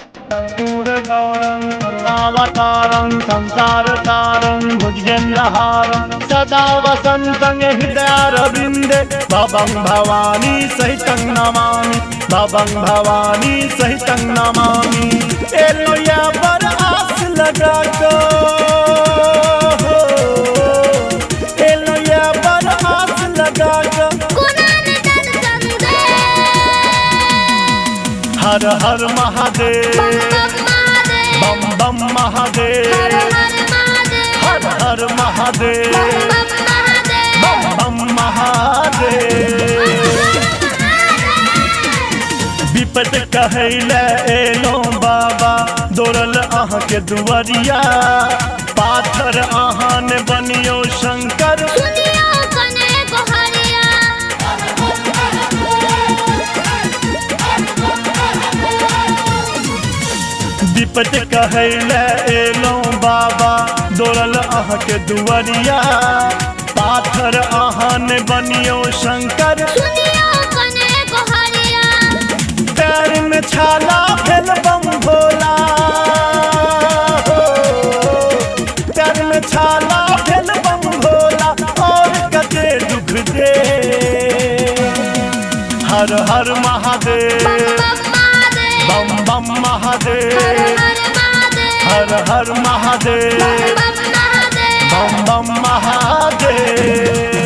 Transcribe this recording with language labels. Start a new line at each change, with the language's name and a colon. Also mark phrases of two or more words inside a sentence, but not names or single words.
Sanskrit: कर्पूरगौरं करुणावतारं संसारसारं भुजगेन्द्रहारं सदा वसन्तं हृदयारविन्दे भवं भवानी सहितं नमामि भवं भवानी सहितं नमामि।
Maithili: एलोया पर आस लगा को एलोया पर आस लगा को हर हर महादेव बम बम महादेव हर हर महादेव बम बम महादेव। विपद कहैले एलो बाबा दौड़ल अहाँ के दुआरिया पाथर अहाँ ने बनियो शंकर विपद कहैले एलो बाबा दौड़ल अहाँ के दुआरिया पाथर अहाँ ने बनियो शंकर पैर में छाला भेल बम भोला पैर में छाला भेल बम भोला और कते दुख दे हर हर महादेव बम बम महादेव हर हर महादेव बम बम महादेव।